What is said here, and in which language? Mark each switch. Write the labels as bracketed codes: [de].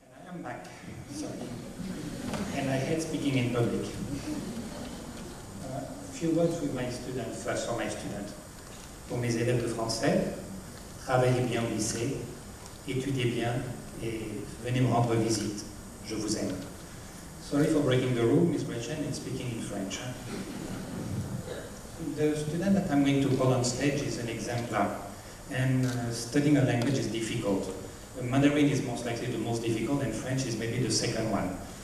[en] I'm back, sorry. And I hate speaking in public. A few words with my students, first for my students. [fr] Pour mes élèves de français, travaillez bien au lycée, étudiez bien et venez me rendre visite. Je vous aime. [en] Sorry for breaking the rule, Ms. Gretchen, and speaking in French. The student that I'm going to call on stage is an exemplar, and studying a language is difficult. Mandarin is most likely the most difficult, and French is maybe the second one.